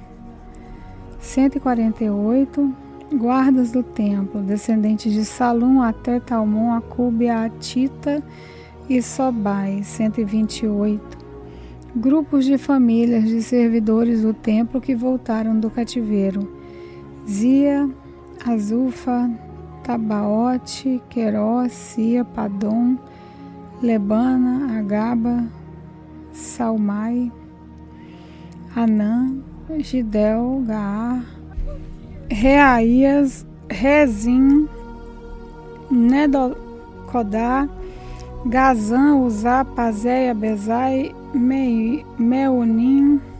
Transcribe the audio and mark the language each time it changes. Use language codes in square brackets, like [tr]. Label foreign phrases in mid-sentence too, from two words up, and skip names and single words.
[pt] 148, guardas do templo, descendentes de Salum, até Talmon, Acube, Atita e Sobai, 128. Grupos de famílias de servidores do templo que voltaram do cativeiro, Zia, Azufa, Tabaote, Querós, Sia, Padom, Lebana, Agaba, Salmai, Anã, Gidel, Gaar, Reaías, Rezim, Nedocodá, Gazã, Uzá, Pazéia, Bezai, Meunim,